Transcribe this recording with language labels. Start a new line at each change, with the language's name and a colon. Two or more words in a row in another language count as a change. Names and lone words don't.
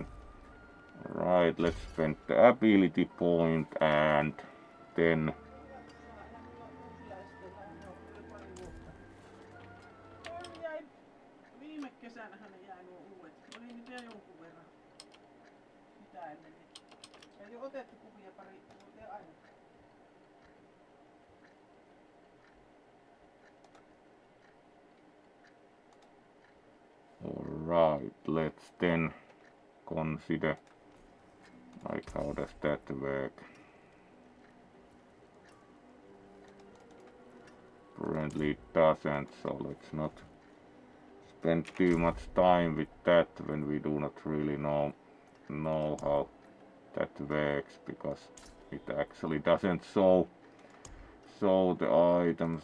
English: Alright, let's spend the ability point and then
Finnish: Viime kesänähän ne jäi nuo uudet. Oli nyt jo jonkun verran. Mitä ennen. Ei ole otettu kuvia pari, mutta aina.
English: Alright, let's then consider like how does that work. Apparently it doesn't, so let's not spend too much time with that when we do not really know how that works, because it actually doesn't show the item.